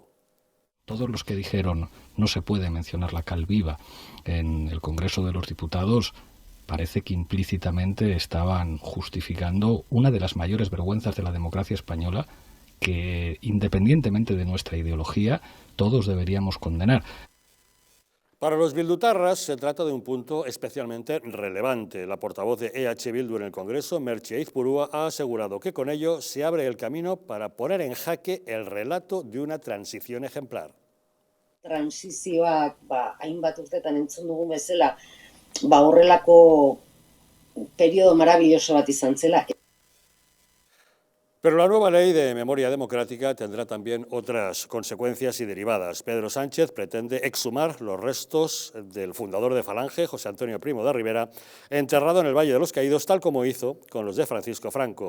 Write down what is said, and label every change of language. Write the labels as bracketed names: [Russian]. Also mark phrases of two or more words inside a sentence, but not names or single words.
[Spanish] Todos los que dijeron no se puede mencionar la cal viva en el Congreso de los Diputados parece que implícitamente estaban justificando una de las mayores vergüenzas de la democracia española que, independientemente de nuestra ideología, todos deberíamos condenar. Para los bildutarras se trata de un punto especialmente relevante. La portavoz de EH Bildu en el Congreso, Merche Aizpurua, ha asegurado que con ello se abre el camino para poner en jaque el relato de una transición ejemplar. [Basque] Transizioak hainbat urtetan entzun dugun bezala, horrelako [Spanish] periodo maravilloso [Basque] bat izan zela. [Spanish] Pero la nueva ley de memoria democrática tendrá también otras consecuencias y derivadas. Pedro Sánchez pretende exhumar los restos del fundador de Falange, José Antonio Primo de Rivera, enterrado en el Valle de los Caídos, tal como hizo con los de Francisco Franco.